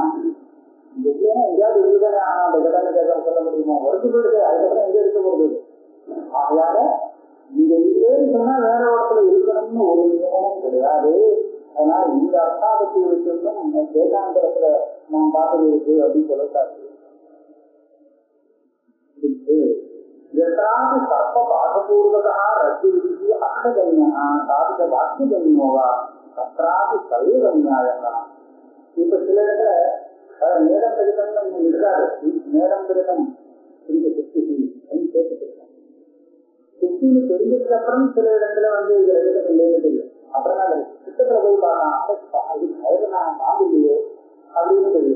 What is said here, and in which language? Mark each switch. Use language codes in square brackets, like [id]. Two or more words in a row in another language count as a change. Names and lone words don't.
[ta] இந்த இல்லைன்னா எங்கேயாவது இருக்குதானே ஆனா அந்த கடனை கேட்க சொல்ல முடியுமா? உடஞ்சு போயிடுது, அதுக்கப்புறம் எங்க இருக்க போறது? ஆகையால இந்த இல்லைன்னு சொன்னா வேற இடத்துல இருக்கணும்னு ஒரு நியமமும் கிடையாது. அதனால இந்த அர்த்தாபத்தி இருக்குன்னு வேதாந்தரத்துல நாம் பார்த்தது இருக்கு அப்படின்னு சொல்லக்கூடாது. [sa] यत्रापि सर्पबाधपूर्वकः रज्जुविधिः अर्थगम्यः साधितवाक्यगम्यो वा तत्रापि सैव न्यायः. [ta] இப்ப சில இடத்துல நேரம் திருத்தம் இருக்காது, நேரம் திருத்தம் இந்த சுத்தி சேர்த்துருக்கோம். சுத்தின்னு தெரிஞ்சதுக்கு அப்புறம் சில இடத்துல வந்து இது எழுதம் இல்லைன்னு தெரியும். அப்புறம் சித்தத்துல போய் பார்க்கலாம், அது கயிறு நான் பாம்பு இல்லையே அப்படின்னு தெரியுது.